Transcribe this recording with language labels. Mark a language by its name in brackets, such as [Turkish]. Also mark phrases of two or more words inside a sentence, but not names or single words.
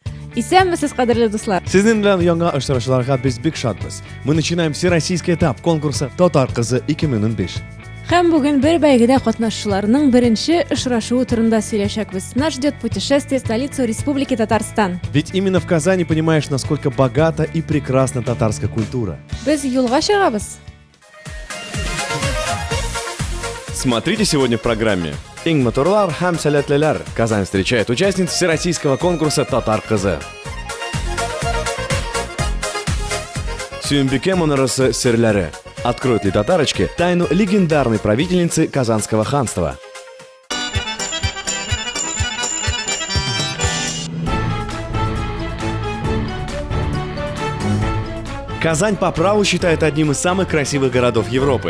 [Tatar] Исәнмесез, кадерле дуслар. Сезнең белән яңа очрашуларга без бик шатбыз. [Russian] Мы начинаем всероссийский этап конкурса «Татар кызы 2015». [Tatar] Һәм бүген бер бәйгедә катнашучыларның беренче очрашуы турында сөйләшәкбез. [Russian] Нас ждет путешествие в столицу Республики Татарстан. Ведь именно в Казани понимаешь, насколько богата и прекрасна татарская культура. [Tatar] Без юлга чыгабыз. [Russian] Смотрите сегодня в программе. [Tatar] Ингматурлар һәм сәләтлеләр. [Russian] Казань встречает участниц всероссийского конкурса «Татар кызы». [Tatar] Сөембикә манарасы серләре. [Russian] Откроют ли татарочки тайну легендарной правительницы Казанского ханства? Казань по праву считают одним из самых красивых городов Европы.